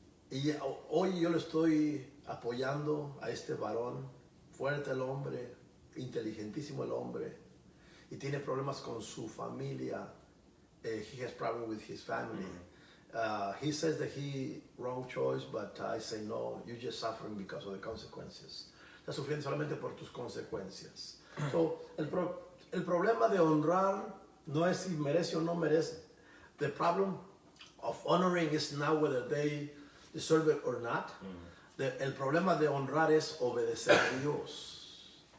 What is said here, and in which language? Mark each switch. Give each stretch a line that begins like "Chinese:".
Spanish: Y hoy yo le estoy apoyando a este varón, fuerte el hombre, inteligentísimo el hombre, y tiene problemas con su familia.
English: He has problem with his family. He says that he wrong choice, but I say no, you're just suffering because of the consequences.
Spanish: Estás sufriendo solamente por tus consecuencias. So, el problema de honrar no es si merece o no merece.
English: The problem of honoring is not whether they deserve it or not.
Spanish: El problema de honrar es obedecer a Dios.